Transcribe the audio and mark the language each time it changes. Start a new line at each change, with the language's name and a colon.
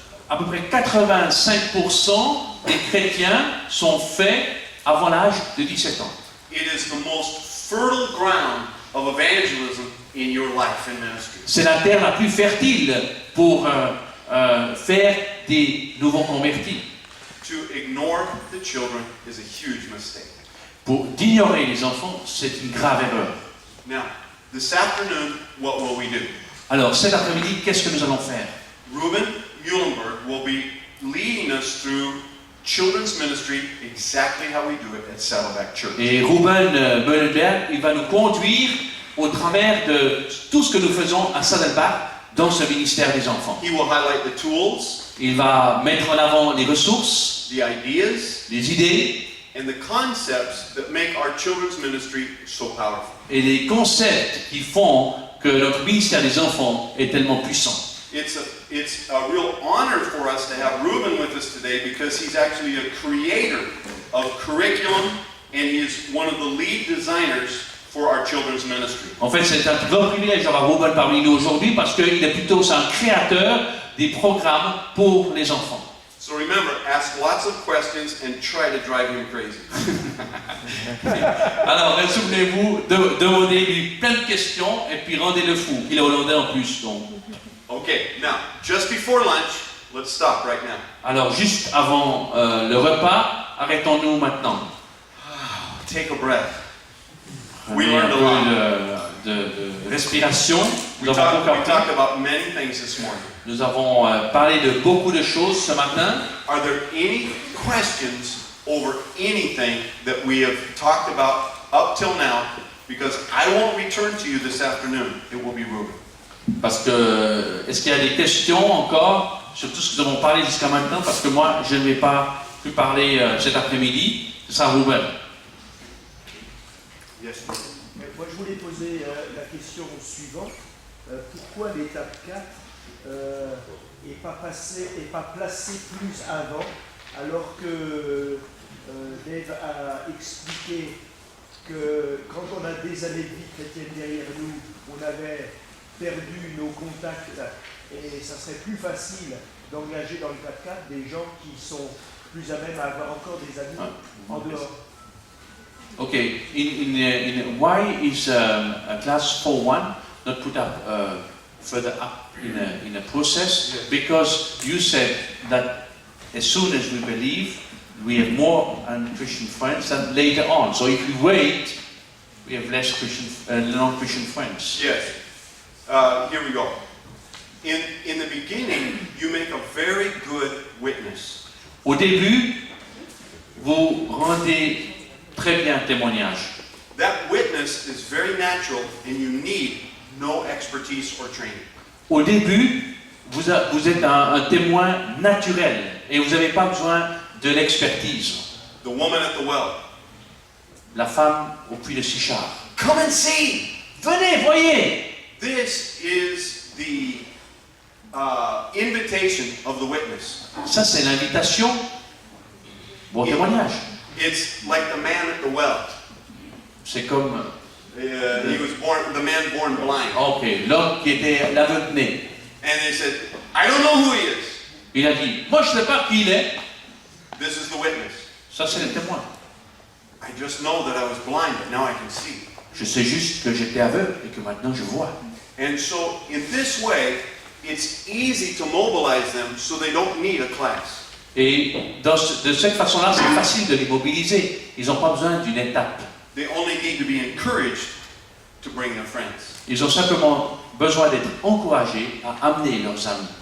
French: À peu près 85% des chrétiens sont faits avant l'âge de 17 ans.
English: It is the most fertile ground of evangelism in your life and ministry.
French: C'est la terre la plus fertile pour faire des nouveaux convertis.
English: To ignore the children is a huge mistake.
French: Pour d'ignorer les enfants, c'est une grave erreur.
English: Now, this afternoon, what will we do?
French: Alors, cet après-midi, qu'est-ce que nous allons faire?
English: Ruben Muhlenberg will be leading us through children's ministry exactly how we do it at Saddleback Church.
French: Et Ruben Meulenberg, il va nous conduire au travers de tout ce que nous faisons à Saddleback dans ce ministère des enfants.
English: He will highlight the tools,
French: Il va mettre en avant les ressources,
English: the ideas,
French: les idées
English: and the concepts that make our children's ministry so powerful.
French: et les concepts qui font que notre ministère des enfants est tellement puissant.
English: It's a real honor for us to have Ruben with us today because he's actually a creator of curriculum and he's one of the lead designers for our children's ministry.
French: En fait, c'est un grand privilège d'avoir Ruben parmi nous aujourd'hui parce qu'il est plutôt un créateur des programmes pour les enfants.
English: So remember, ask lots of questions and try to drive him crazy.
French: Alors, souvenez-vous, demandez-lui plein de questions et puis rendez-le fou. Il est hollandais en plus, donc.
English: Okay, now, just before lunch, let's stop right now.
French: Alors, juste avant le repas, arrêtons-nous maintenant.
English: Take a breath. We
French: Prenez un
English: learned a lot.
French: peu de respiration.
English: We talked about many things this morning.
French: Nous avons parlé de beaucoup de choses ce matin.
English: Are there any questions over anything that we have talked about up till now? Because I won't return to you this afternoon. It will be Ruben.
French: Parce que, est-ce qu'il y a des questions encore sur tout ce que nous avons parlé jusqu'à maintenant? Parce que moi, je ne vais pas plus parler cet après-midi. Ce sera Ruben.
English: Yes.
French: Moi, je voulais poser la question suivante. Pourquoi l'étape 4 n'est pas placée plus avant, alors que Dave a expliqué que quand on a des années de vie chrétienne derrière nous, on avait perdu nos contacts et ça serait plus facile d'engager dans le 4-4 des gens qui sont plus à même à avoir encore des amis en dehors.
English: Okay, why is a class 4-1 not put up further up in a process? Because you said that as soon as we believe, we have more Christian friends than later on. So if we wait, we have less non-Christian friends. Yes. Here we go. In the beginning, you make a very good witness.
French: Au début, vous rendez très bien témoignage.
English: That witness is very natural and you need no expertise or training.
French: Au début, vous êtes un témoin naturel et vous n'avez pas besoin de l'expertise.
English: The woman at the well.
French: La femme au puits de Sichar.
English: Come and see!
French: Venez, voyez!
English: This is the invitation of the witness.
French: Ça, c'est l'invitation. Bon témoignage.
English: It's like the man at the well.
French: C'est comme...
English: He was born, the man born blind.
French: Ok, l'homme qui était l'aveugle-né.
English: And they said, I don't know who he is.
French: Il a dit, moi je ne sais pas qui il est.
English: This is the witness.
French: Ça, c'est le témoin.
English: I just know that I was blind, but now I can see.
French: Je sais juste que j'étais aveugle et que maintenant je vois.
English: And so, in this way, it's easy to mobilize them so they don't need a class.
French: Et de cette façon-là, c'est facile de les mobiliser. Ils n'ont pas besoin d'une étape.
English: They only need to be encouraged to bring their friends.
French: Ils ont simplement besoin d'être encouragés à amener leurs amis.